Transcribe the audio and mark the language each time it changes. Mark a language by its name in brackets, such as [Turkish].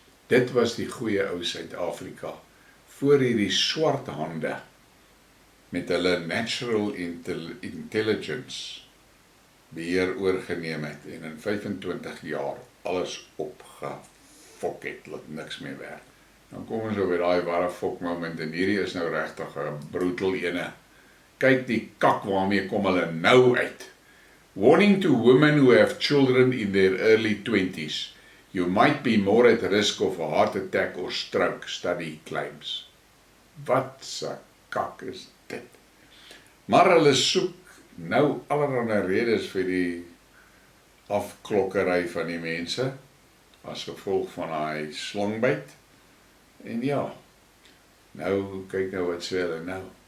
[Afrikaans] Dit was die goeie ou Suid-Afrika voor hierdie swart hande met hulle [English] natural intelligence [Afrikaans] beheer oorgeneem het en in 25 jaar alles opgefok het, laat niks meer werk. Dan kom ons by daai ware fok moment en hierdie is nou regtig 'n brutal ene. Kyk die kak waarmee kom hulle nou uit. [English] Warning to women who have children in their early 20s. You might be more at risk of a heart attack or stroke, study claims. [Afrikaans] Wat se kak is dit? Maar hulle soek nou allerlei redes vir die afklokkery van die mense as gevolg van daai slangbyt. En ja, nou kyk nou wat sê hulle nou.